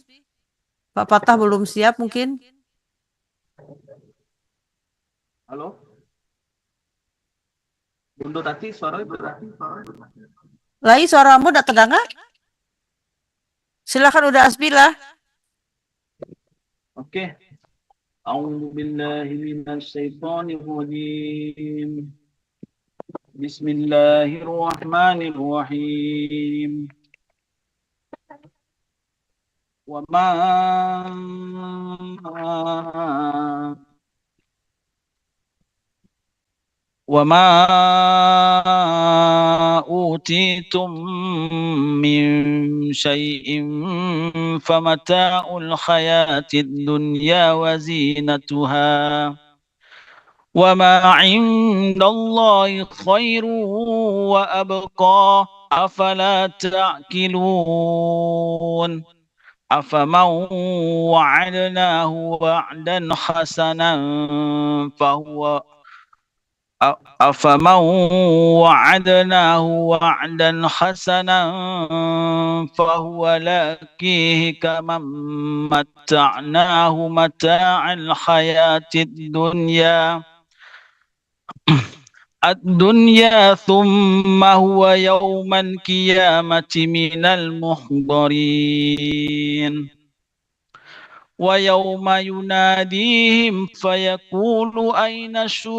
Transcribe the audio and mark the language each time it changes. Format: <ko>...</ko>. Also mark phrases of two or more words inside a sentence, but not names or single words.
<id>Pak Fatah belum siap mungkin. Halo. Bunda Tati suaranya berarti. Lai suaramu udah terdengar? Silakan udah Asbi lah. Oke.</id> <ar>أعوذ بالله من الشيطان الرجيم. بسم الله الرحمن الرحيم. وما أوتيتم من شيء فمتاع الحياة الدنيا وزينتها وما عند الله خير وأبقى أفلا تعقلون أفمن وعدناه وعدا حسنا فهو أفمن وعدناه وعدا حسنا فهو لاقيه كمن متعناه متاع الحياة الدنيا ثم هو يوم القيامة من المحضرين ويوم يناديهم فيقول أين</ar>